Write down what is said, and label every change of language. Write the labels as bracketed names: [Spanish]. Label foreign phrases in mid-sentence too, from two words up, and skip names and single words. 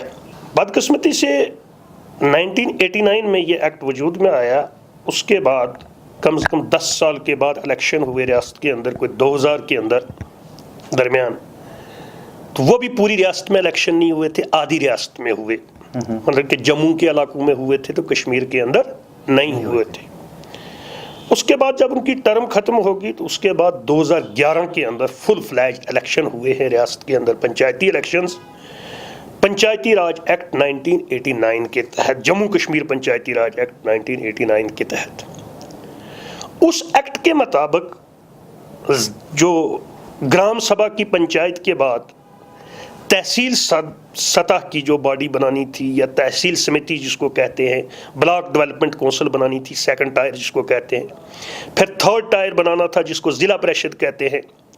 [Urdu] بدقسمتی سے 1989 میں یہ ایکٹ وجود میں آیا، اس کے بعد کم سے کم 10 سال کے بعد الیکشن ہوئے ریاست کے اندر، کوئی 2000 کے اندر درمیان، تو وہ بھی پوری ریاست میں الیکشن نہیں ہوئے تھے، آدھی ریاست میں ہوئے، مطلب کہ جموں کے علاقوں میں ہوئے تھے تو کشمیر کے اندر نہیں ہوئے تھے۔ اس کے بعد جب ان کی ٹرم ختم ہوگی تو اس کے بعد 2011 کے اندر [English] full fledge [Urdu] الیکشن ہوئے ہیں ریاست کے اندر، پنچایتی الیکشنز پنچایتی راج ایکٹ 1989 کے تحت، جموں کشمیر پنچایتی راج ایکٹ 1989 کے تحت۔ اس ایکٹ کے مطابق جو گرام سبھا کی پنچایت کے بعد تحصیل سطح کی جو باڈی بنانی تھی، یا تحصیل سمیتی جس کو کہتے ہیں، بلاک ڈیولپمنٹ کونسل بنانی تھی، [English] second tier [Urdu] جس کو کہتے ہیں، پھر [English] third tier [Urdu] بنانا تھا جس کو ضلع پریشد کہتے ہیں۔